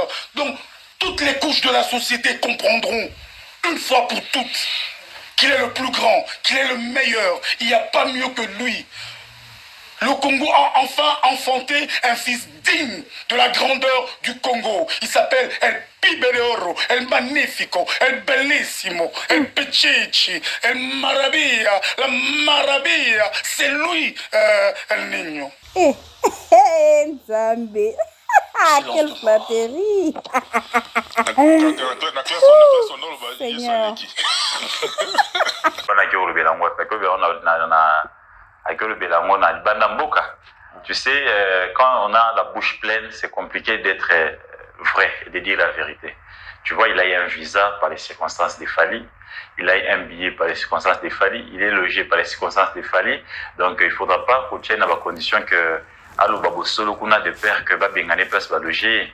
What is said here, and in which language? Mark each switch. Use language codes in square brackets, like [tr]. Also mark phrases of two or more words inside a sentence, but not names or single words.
[fr] Donc, toutes les couches de la société comprendront, une fois pour toutes, qu'il est le plus grand, qu'il est le meilleur. Il n'y a pas mieux que lui. Le Congo a enfin enfanté un fils digne de la grandeur du Congo. Il s'appelle El Pibereoro, El Magnifico, El Bellissimo, El Pichichi, El Marabia, la Marabia. C'est lui, El Niño. Nzambe. Quelle flatterie. Seigneur. [ln] Akolo belango na libanda mboka [fr] Tu sais, quand on a la bouche pleine, c'est compliqué d'être vrai et de dire la vérité. Tu vois, il a eu un visa par les circonstances d'Efali, il a eu un billet par les circonstances d'Efali, il est logé par les circonstances d'Efali. Donc, il ne faudra pas qu'on tienne à la condition que Allo Babo Solo, qu'on a des pères que Babengane place va loger.